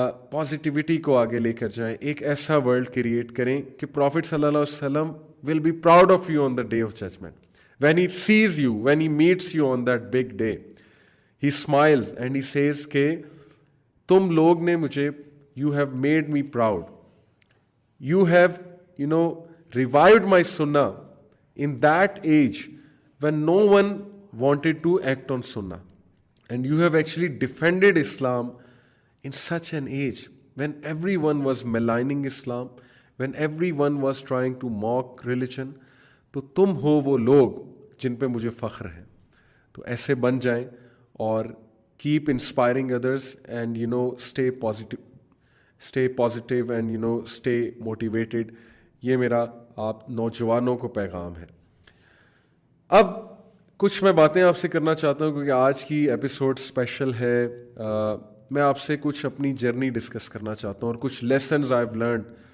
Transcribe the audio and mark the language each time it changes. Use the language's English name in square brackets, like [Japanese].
[Urdu] Positivity کو آگے لے کر جائیں، ایک ایسا ورلڈ کریٹ کریں کہ [English] Prophet صلی اللہ علیہ وسلم will be proud of you on the day of judgment. When he says you, when he meets you on that big day, he smiles and he says [Urdu] کہ تم لوگ نے مجھے، [English] you have made me proud. You have, revived my sunnah in that age when no one wanted to act on sunnah. And you have actually defended Islam in such an age when everyone was maligning Islam, when everyone was trying to mock religion. [Urdu] تو تم ہو وہ لوگ جن پہ مجھے فخر ہے. تو ایسے بن جائیں اور [English] keep inspiring others and stay positive and stay motivated. [Urdu] یہ میرا آپ نوجوانوں کو پیغام ہے. اب کچھ میں باتیں آپ سے کرنا چاہتا ہوں کیونکہ آج کی ایپیسوڈ اسپیشل ہے. میں آپ سے کچھ اپنی جرنی ڈسکس کرنا چاہتا ہوں اور کچھ [English] Lessons I have learned.